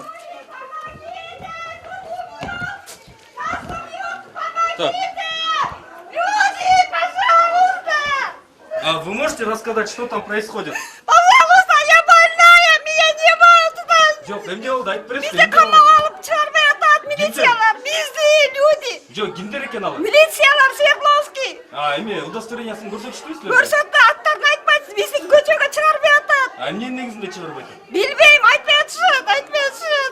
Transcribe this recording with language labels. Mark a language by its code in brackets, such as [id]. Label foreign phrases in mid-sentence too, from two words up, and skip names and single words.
[ru] Так. А вы можете рассказать, что там происходит? Пожалуйста, я больная, меня не могут. [ky] Жок, эмне болду? Айтып бересизби? Бизди камакка алып чыгарбай атат милициялар, биздин люди. Жок, кимдер экен алар? Милициялар Свердловский. Эме удостоверениясын көрсөтүштүбү? Көрсөттү, аттарын айтпайсыз, бизди көчөгө чыгарбай атат. Эмненин негизинде чыгарбай атат? Билбейм, айтпай атышат.